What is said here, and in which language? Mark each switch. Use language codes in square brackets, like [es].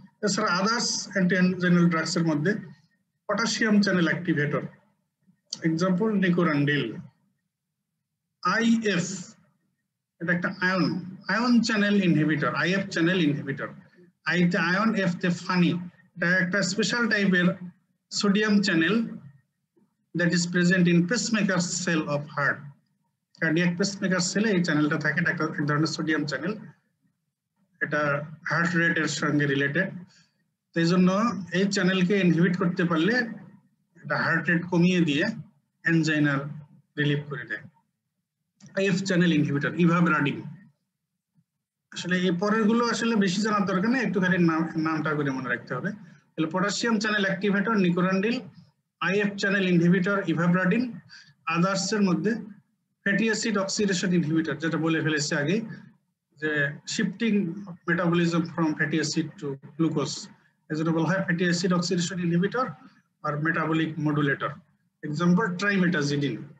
[bn] এছাড়া [en] others anti-anginal drugs [bn] এর মধ্যে [en] potassium channel activator, [bn] example nicorandil, IF, এটা একটা ion channel inhibitor, IF channel inhibitor, I তে ion, F তে funny, এটা একটা স্পেশাল টাইপের [en] sodium channel that is present in pacemaker cell of heart. Cardiac pacemaker cell [bn] এই চ্যানেলটা থাকে, এটা এক ধরনের সোডিয়াম চ্যানেল, এটা হার্ট রেটের সঙ্গে রিলেটেড। এই জন্য এই চ্যানেলকে ইনহিবিট করতে পারলে এটা হার্ট রেট কমিয়ে দিয়ে অ্যানজাইনার রিলিফ করে দেয়। If channel inhibitor, ivabradine. আসলে এই পরের গুলো আসলে বেশি জানার দরকার নেই, একটুখানি নামটা করে মনে রাখতে হবে। [en] Potassium channel activator nicorandil, IF channel inhibitor ivabradine, [bn] others এর মধ্যে fatty acid oxidation inhibitor, যেটা বলে ফেলেছি আগে যে [en] shifting metabolism from fatty acid to glucose, [bn] এজন্য বলা হয় [en] fatty acid oxidation inhibitor or metabolic modulator, [bn] example trimetazidine.